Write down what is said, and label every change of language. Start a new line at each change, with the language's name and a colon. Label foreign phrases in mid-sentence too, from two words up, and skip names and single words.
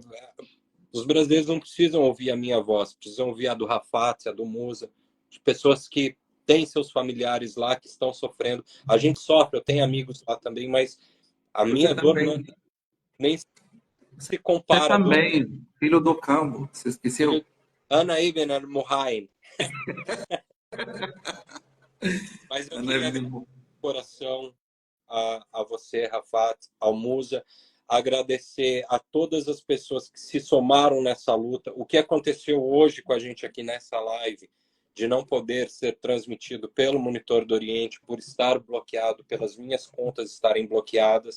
Portuguese: Os brasileiros não precisam ouvir a minha voz, precisam ouvir a do Rafat, a do Musa, de pessoas que têm seus familiares lá, que estão sofrendo. A gente sofre, eu tenho amigos lá também, mas a minha dor nem se compara. Você também, filho do Cambo, você esqueceu?
Arabic: أنا ابن المهيم.
Portuguese: Mas eu queria agradecer de coração a você, Rafat, ao Musa, agradecer a todas as pessoas que se somaram nessa luta. O que aconteceu hoje com a gente aqui nessa live, de não poder ser transmitido pelo Monitor do Oriente, por estar bloqueado, pelas minhas contas estarem bloqueadas.